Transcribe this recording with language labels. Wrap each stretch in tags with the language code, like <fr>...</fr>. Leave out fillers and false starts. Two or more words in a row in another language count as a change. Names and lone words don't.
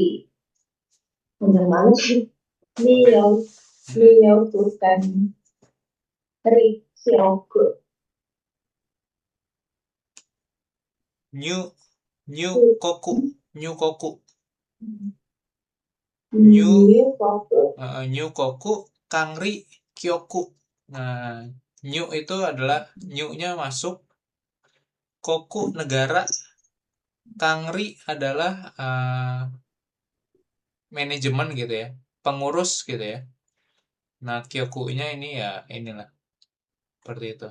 <id>Mana sih? Niyukoku Kanri Kyoku. Nyukoku. Nyukoku Kangri Kyoku. Nah, nyu itu adalah nyu-nya masuk, koku negara, kangri adalah manajemen gitu ya, pengurus gitu ya. Nah, kyoku-nya ini ya inilah seperti itu.</id>